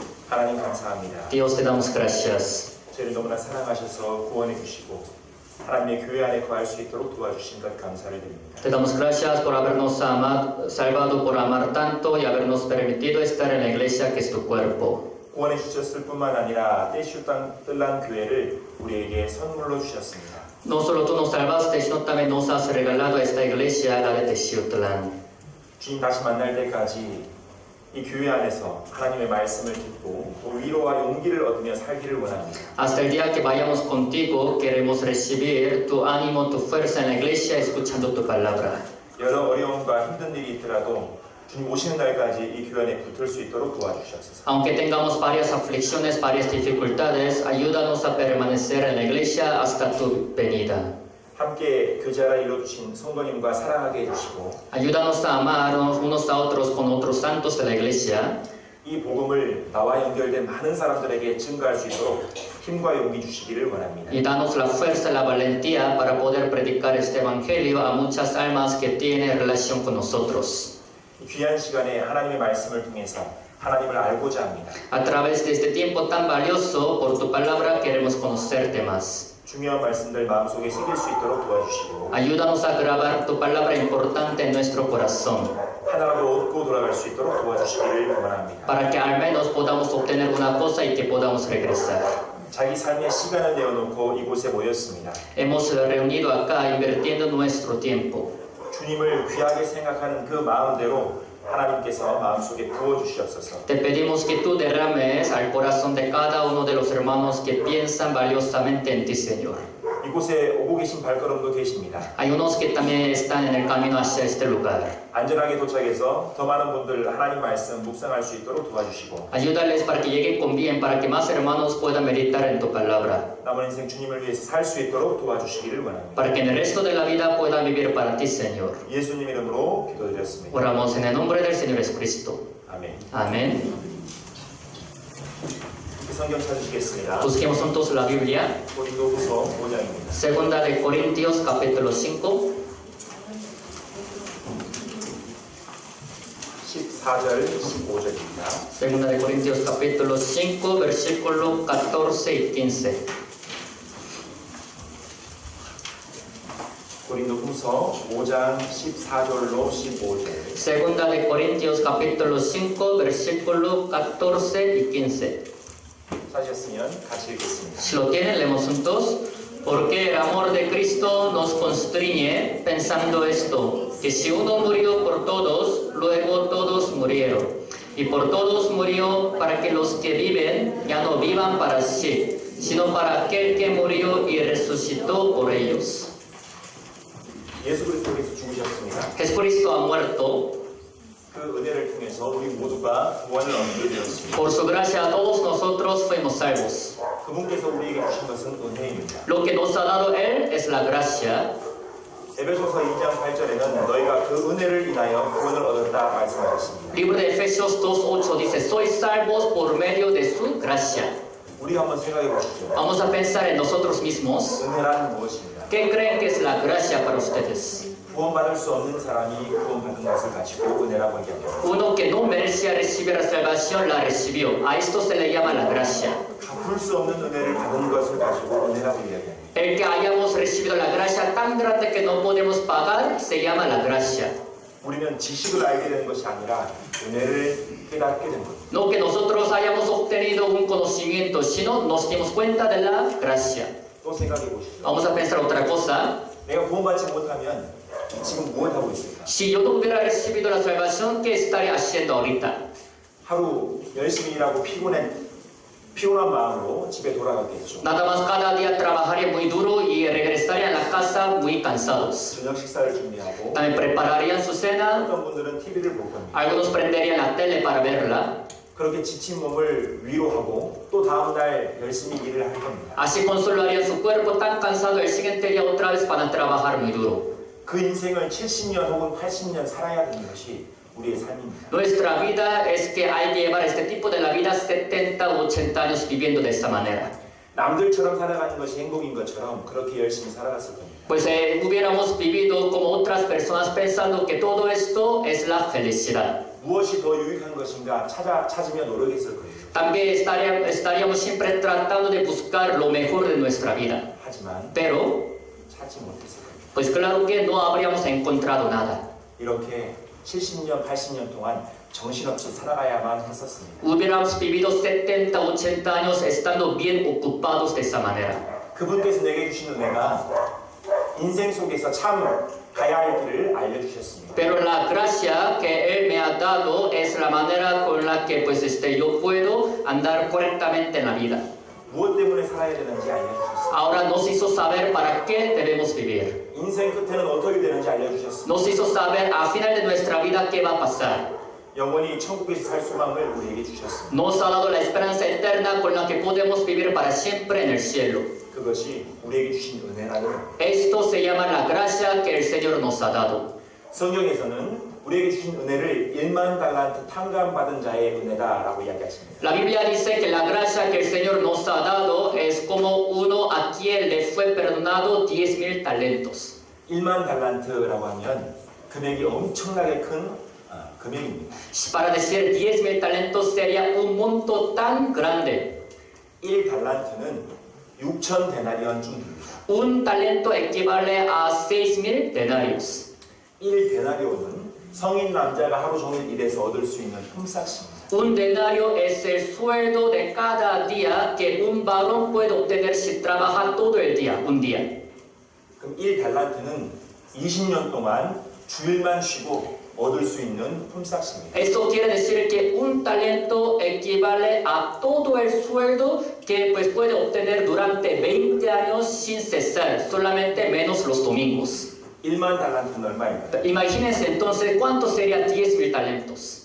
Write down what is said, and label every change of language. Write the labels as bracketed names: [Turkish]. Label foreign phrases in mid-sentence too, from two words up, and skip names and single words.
[Korean] 하나님 감사합니다. [Spanish] Dios, te damos gracias. [Korean] 저희를 너무나 사랑하셔서 구원해 주시고 하나님의 교회 안에 거할 수 있도록 도와주신 것 감사를 드립니다. [Spanish] Te damos gracias por habernos salvado, por amar tanto y habernos permitido estar en la iglesia que es tu cuerpo. [Korean] 구원해 주셨을 뿐만 아니라 떼슈땅뜰란 교회를 우리에게 선물로 주셨습니다. [Spanish] No solo tú nos salvaste, sino también nos has regalado a esta iglesia, la de Textiutlán. [Korean] 주님 다시 만날 때까지 이 교회 안에서 하나님의 말씀을 듣고 또 위로와 용기를 얻으며 살기를 원합니다. [Spanish] Hasta el día que vayamos contigo, queremos recibir tu ánimo, tu fuerza en la iglesia, escuchando tu palabra. [Korean] 여러 어려움과 힘든 일이 있더라도 주님 오시는 날까지 이 교회 안에 붙을 수 있도록 도와주시옵소서. [Spanish] Aunque tengamos varias aflicciones, varias dificultades, ayúdanos a permanecer en la iglesia hasta tu venida. [Korean] 함께 교제하라 이루어주신 성도님과 사랑하게 해주시고 [Spanish] Ayúdanos a amarnos unos a otros con otros santos de la iglesia. [Korean] 이 복음을 나와 연결된 많은 사람들에게 증거할 수 있도록 힘과 용기 주시기를 원합니다. [Spanish] Y danos la fuerza y la valentía para poder predicar este evangelio a muchas almas que tienen relación con nosotros. [Korean] 이 귀한 시간에 하나님의 말씀을 통해서 하나님을 알고자 합니다. [Spanish] A través de este tiempo tan valioso, por tu palabra queremos conocerte más. [Korean] 중요한 말씀들 마음속에 새길 수 있도록 도와주시고 [Spanish] Ayúdanos a grabar tu palabra importante en nuestro corazón, [Korean] 하나로 얻고 돌아갈 수 있도록 도와주시기를 원합니다. [Spanish] para que al menos podamos obtener una cosa y que podamos regresar. [Korean] 자기 삶의 시간을 내어놓고 이곳에 모였습니다. [Spanish] Hemos reunido acá invirtiendo nuestro tiempo. [Korean] 주님을 귀하게 생각하는 그 마음대로 하나님께서 마음속에 부어주시옵소서. [Spanish] Te pedimos que tú derrames al corazón de cada uno de los hermanos que piensan valiosamente en ti, Señor. [Korean] 이곳에 오고 계신 발걸음도 계십니다. [Spanish] Hay unos que también están en el camino hacia este lugar. [Korean] 안전하게 도착해서 더 많은 분들 하나님 말씀 묵상할 수 있도록 도와주시고 [Spanish] Ayúdales para que lleguen con bien, para que más hermanos puedan meditar en tu palabra, [Korean] 남은 인생 주님을 위해서 살 수 있도록 도와주시기를 원합니다. [Spanish] para que en el resto de la vida puedan vivir para ti, Señor. [Korean] 예수님 이름으로 기도드렸습니다. [Spanish] Oramos en el nombre del Señor Jesucristo. [Korean] 아멘. [Spanish] Amén. [Korean] 성경 찾으시겠습니다. [Spanish] Busquemos juntos la Biblia. [Korean] 고린도후서 5장입니다. [Spanish] Segunda de Corintios, capítulo 5, [Korean] 14절, 15절입니다. [Spanish] Segunda de Corintios, capítulo 5, versículo 14 y 15. [Korean] 고린도후서 5장 14절로 15절. [Spanish] Segunda de Corintios, capítulo 5, versículo 14 y 15. [Korean] 찾으셨으면 같이 읽겠습니다. [Spanish] Si lo tienen, leemos juntos. Porque el amor de Cristo nos constriñe pensando esto, que si uno murió por todos, luego todos murieron. Y por todos murió para que los que viven ya no vivan para sí, sino para aquel que murió y resucitó por ellos. [Korean] 예수 그리스도께서 죽으셨습니다. [Spanish] Jesucristo ha muerto. [Korean] 그 은혜를 통해서 우리 모두가 구원을 얻게 되었습니다. [Spanish] Por su gracia todos nosotros fuimos salvos. [Korean] 그분께서 우리에게 주신 것은 은혜입니다. [Spanish] Lo que nos ha dado Él es la gracia. [Korean] 에베소서 2장 8절에는 너희가 그 은혜를 인하여 구원을 얻었다 말씀하셨습니다. [Spanish] Libro de Efesios 2:8 dice, sois salvos por medio de su gracia. [Korean] 우리가 한번 생각해 보시죠. [Spanish] Vamos a pensar en nosotros mismos. [Korean] 은혜란 무엇입니까? [Spanish] ¿Qué creen que es la gracia para ustedes? [Korean] 구원받을 수 없는 사람이 구원받은 것을 가지고 은혜라고 얘기합니다. [Spanish] Uno que no merecía recibir la salvación la recibió. A esto se le llama la gracia. [Korean] 갚을 수 없는 은혜를 받은 것을 가지고 은혜라고 이야기합니다. [Spanish] El que hayamos recibido la gracia tan grande que no podemos pagar se llama la gracia. [Korean] 우리는 지식을 알게 되는 것이 아니라 은혜를 깨닫게 된 겁니다. [Spanish] No que nosotros hayamos obtenido un conocimiento, sino nos dimos cuenta de la gracia. [Korean] 또 생각해 보시죠. [Spanish] Vamos a pensar otra cosa. [Korean] 내가 구원받지 못하면 지금 무엇 하고 있을까? [Spanish] Si yo no hubiera recibido la salvación, ¿qué estaría haciendo ahorita? [Korean] 하루 열심히 일하고 피곤한 마음으로 집에 돌아갔겠죠. [Spanish] Nada más cada día trabajaría muy duro y regresaría a la casa muy cansados. [Korean] 저녁 식사를 준비하고 [Spanish] También prepararían su cena. [Korean] 어떤 분들은 TV를 볼 겁니다. [Spanish] Algunos prenderían la tele para verla. [Korean] 그렇게 지친 몸을 위로하고 또 다음 날 열심히 일을 할 겁니다. [Spanish] Así consolarían su cuerpo tan cansado el siguiente día otra vez para trabajar muy duro. [Korean] 그 인생을 70년 혹은 80년 살아야 되는 것이 우리의 삶입니다. [Spanish] Nuestra vida es que hay que llevar este tipo de la vida 70 o 80 años viviendo de esta manera. [Korean] 남들처럼 살아가는 것이 행복인 것처럼 그렇게 열심히 살아갔을 겁니다. [Spanish] Pues hubiéramos vivido como otras personas pensando que todo esto es la felicidad. [Korean] 무엇이 더 유익한 것인가 찾으며 노력했을 거예요. [Spanish] También estaríamos siempre tratando de buscar lo mejor de nuestra vida. [Korean] 하지만 [Spanish] Pero, [Korean] 찾지 못했을 거예요. [Spanish] pues claro que no habríamos encontrado nada. [Korean] 이렇게 70년, 80년 동안 정신없이 살아가야만 했었습니다. [Spanish] Hubiéramos vivido 70, 80 años estando bien ocupados de esa manera. [Korean] 그분께서 내게 주신 은혜가 인생 속에서 참 가야 할 길을 알려주셨습니다. [Spanish] Pero la gracia que Él me ha dado es la manera con la que pues, yo puedo andar correctamente en la vida. [Korean] 무엇 때문에 살아야 되는지 알려주셨습니다. [Spanish] Ahora nos hizo saber para qué debemos vivir. [Korean] 인생 끝에는 어떻게 되는지 알려주셨습니다. [Spanish] Nos hizo saber al final de nuestra vida qué va a pasar. [Korean] 영원히 천국에서 살 소망을 우리에게 주셨습니다. [Spanish] Nos ha dado la esperanza eterna con la que podemos vivir para siempre en el cielo. [Korean] 그것이 우리에게 주신 은혜라는 [Spanish] Esto se llama la gracia que el Señor nos ha dado. [Korean] 성경에서는 우리에게 주신 은혜를 1만 달란트 탕감받은 자의 은혜다라고 이야기하십니다. [Spanish] La Biblia dice que la gracia que el Señor nos ha dado es como uno a quien le fue perdonado 10,000 talentos. [Korean] 1만 달란트라고 하면 금액이 엄청나게 큰 금액입니다. [Spanish] Para decir 10,000 talentos sería un monto tan grande. [Korean] 1달란트는 6천 데나리온쯤 됩니다. [Spanish] Un talento equivale a 6,000 denarios. [Korean] 1데나리온은 성인 남자가 하루 종일 일해서 얻을 수 있는 품삯입니다. [Spanish] Un denario es el sueldo de cada día que un varón puede obtener si trabaja todo el día, un día. [Korean] 그럼 1달란트는 20년 동안 주일만 쉬고 얻을 수 있는 품삯입니다. [Spanish] Esto quiere decir que un talento equivale a todo el sueldo que pues, puede obtener durante 20 años sin cesar, solamente menos los domingos. [Korean] 1만 달란트는 얼마입니까? [Spanish] Imagínense entonces cuánto sería 10,000 talentos.